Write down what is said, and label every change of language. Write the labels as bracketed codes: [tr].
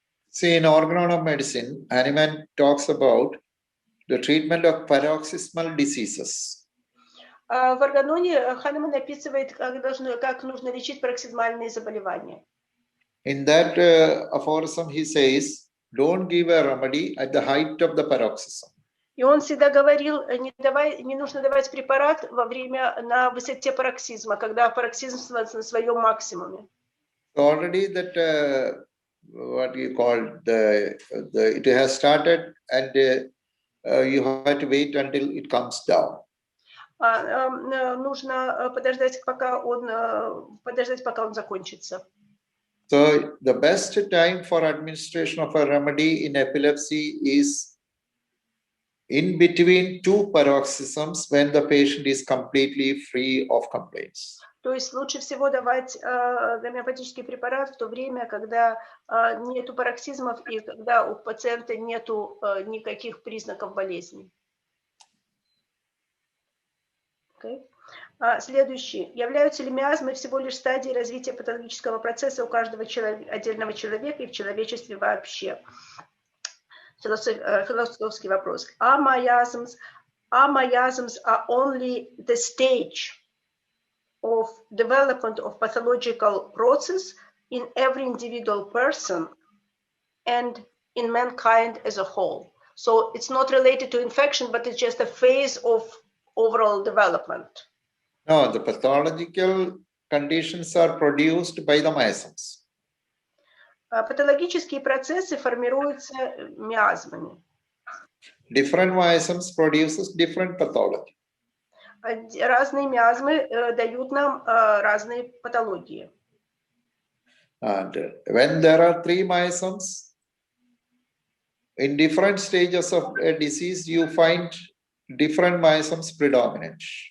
[en] See, in organon of medicine, Hahnemann talks about the treatment of paroxysmal diseases. [ru] В органоне Ханеман описывает, как нужно лечить пароксизмальные заболевания. [en] In that aphorism, he says, don't give a remedy at the height of the paroxysm. [ru] И он всегда говорил, не нужно давать препарат на высоте пароксизма, когда пароксизм на своем максимуме. [en] Already that what you call it has started and you have to wait until it comes down. [ru] Нужно подождать, пока он закончится. [en] So the best time for administration of a remedy in epilepsy is in between two paroxysms when the patient is completely free of complaints. [ru] То есть лучше всего давать гомеопатический препарат в то время, когда нету пароксизмов и когда у пациента нету никаких признаков болезни. [en] Okay. [ru] Следующий. Являются ли миазмы всего лишь стадией развития патологического процесса у каждого отдельного человека и в человечестве вообще? Философский вопрос. [en] Are miasms are only the stage of development of pathological process in every individual person and in mankind as a whole? So it's not related to infection, but it's just a phase of overall development. No, the pathological conditions are produced by the miasms. [ru] Патологические процессы формируются миазмами. [en] Different miasms produces different pathology. [ru] Разные миазмы дают нам разные патологии. [en] And when there are 3 miasms, in different stages of a disease, you find different miasms predominant.